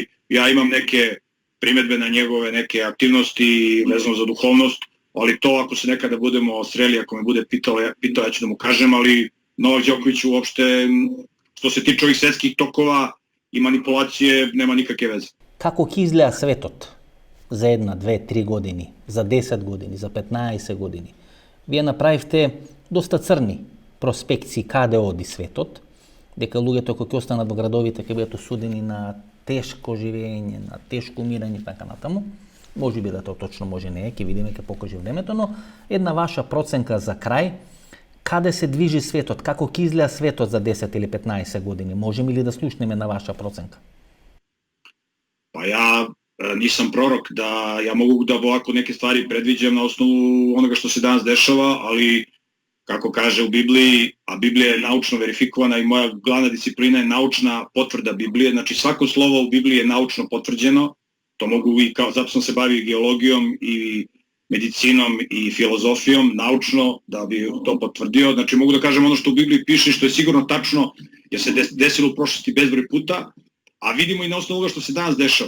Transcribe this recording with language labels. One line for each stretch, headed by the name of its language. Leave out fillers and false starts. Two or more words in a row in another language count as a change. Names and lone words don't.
Serbian: Ja imam neke primedbe na njegove neke aktivnosti vezano za duhovnost, ali to ako se nekada budemo sreli, ako me bude pitao, ja ću da mu kažem, ali Novak Đoković uopšte, što se tiče ovih svetskih tokova i manipulacije, nema nikakve veze.
Macedonian: Kako ќе изгледа светот за 1, 2, 3 години, за 10 години, за 15 години? Вие направивте доста црни проспекции каде оди светот, дека луѓето кои ќе останат во градовите ќе бидат осудени на тешко живење, на тешко умирање и така натаму. Може би да тоа точно, може не е, ќе видиме, ќе покаже времето, но една ваша проценка за крај, каде се движи светот, како ќе изгледа светот за 10 или 15 години? Можеме ли да слушнеме на ваша проценка?
Serbian: Pa ja nisam prorok da ja mogu da ovako neke stvari predviđam na osnovu onoga što se danas dešava, ali kako kaže u Bibliji, a Biblija je naučno verifikovana i moja glavna disciplina je naučna potvrda Biblije, znači svako slovo u Bibliji je naučno potvrđeno, to mogu i zato sam se bavio geologijom i medicinom i filozofijom, naučno da bi to potvrdio, znači mogu da kažem ono što u Bibliji piše, što je sigurno tačno, jer se desilo u prošlosti bezbroj puta, a vidimo i na osnovu ovoga što se danas dešava.